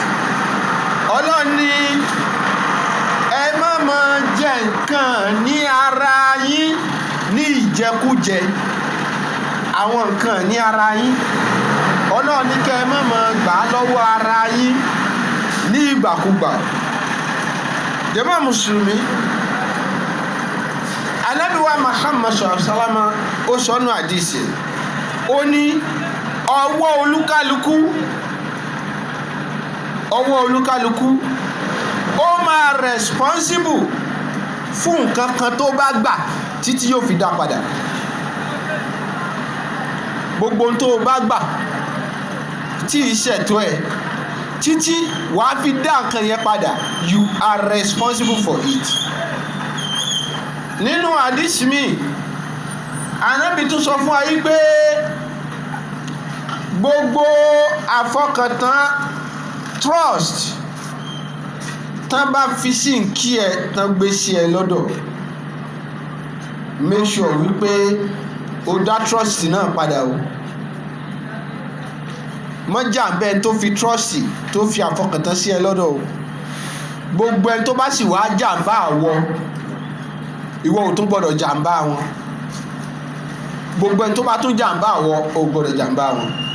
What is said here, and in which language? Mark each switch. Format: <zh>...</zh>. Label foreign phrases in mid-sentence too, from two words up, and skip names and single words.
<yo>Ọlọ́run ní ẹ má máa jẹ nǹkan ní ara yín ní ìjẹkújẹ. Àwọn nǹkan ní ara yín, Ọlọ́run ní kẹ́ ẹ má máa gbà á lọ́wọ́ ara yín ní ìgbàkúgbà. Jàmáà mùsùlùmí, Ànábì wa Muhammad</yo> <ar>صلى الله عليه وسلم</ar> <yo>ó sọnù àdìsí, ó ní ọwọ́ olúkálukú ó máa responsible fún nǹkan kan tó bá gbà títí yóò fi dá padà. Gbogbo ohun tó bá gbà tí ìṣẹ̀tọ́ ẹ̀ títí wàá fi dá nǹkan yẹn padà,</yo> <en>you are responsible for it.</en> <yo>Nínú àdìsí mi, Ànábì tún sọ fún wa yí pé gbogbo àfọkàntán, trust tán bá fi sí nkí ẹ, tán gbé sí ẹ lọ́dọ̀,</yo> <en>make sure</en> <yo>wípé o dá trust náà padà o. Mọ́ jàǹbá ẹni tó fi trust, tó fi àfọkàntán sí ẹ lọ́dọ̀ o. Gbogbo ẹni tó bá sì wá jàǹbá àwọ, ìwọ ò tún gbọ́dọ̀ jàǹbá wọn. Gbogbo ẹni tó bá tún jàǹbá àwọ, ò gbọ́dọ̀ jàǹbá wọn.</yo>